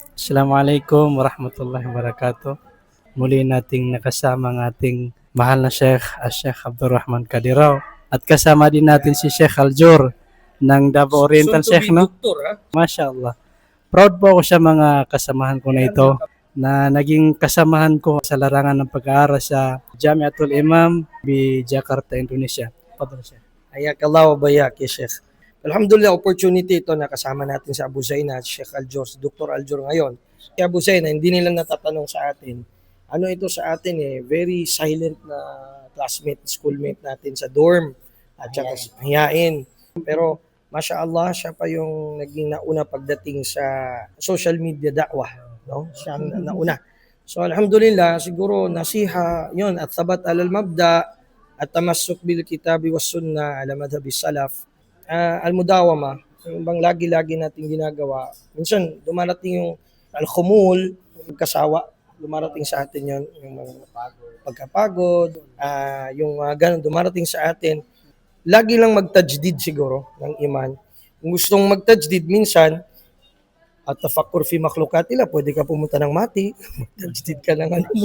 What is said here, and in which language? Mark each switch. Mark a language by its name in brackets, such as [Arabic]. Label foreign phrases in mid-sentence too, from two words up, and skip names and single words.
[Arabic] السلام عليكم ورحمة الله وبركاته. [Filipino] Muli nating nakasama ang ating mahal na Sheikh, Sheikh Abdurrahman Kadiraw. At kasama din natin si Sheikh Aljur ng Davao Oriental, Sheikh, no? Doktor, ha? Mashallah. Proud po ako sa mga kasamahan ko na ito na naging kasamahan ko sa larangan ng pag-aaral sa Jamiatul Imam di Jakarta, Indonesia. Padre Sheikh. [Arabic] حياك الله وبياك يا شيخ. [Filipino] Alhamdulillah, opportunity ito na kasama natin sa Abu Zaina, Sheikh Aljur, si Dr. Aljur ngayon. Si Abu Zaina, hindi nila natatanong sa atin. Ano ito sa atin [English] very silent [Filipino] na classmate, schoolmate natin sa dorm at saka hiyain. Pero [Arabic] ما شاء الله, [Filipino] siya pa yung naging nauna pagdating sa social media da'wah. No? Siya ang nauna. So alhamdulillah, siguro nasiha yon at [Arabic] ثبات على المبدأ والتمسك بالكتاب والسنة على مذهب السلف. [Filipino] Al-mudawama, yung bang lagi-lagi natin ginagawa. Minsan dumarating yung al-khumul, yung kasawa, dumarating sa atin yon, yung mga pagkapagod, yung ganun dumarating sa atin. Lagi lang magtajdid siguro ng iman. Kung gustong magtajdid minsan, [Arabic] التفكر في مخلوقات الله, [Filipino] pwede ka pumunta ng mati, magtajdid ka ng ano mo.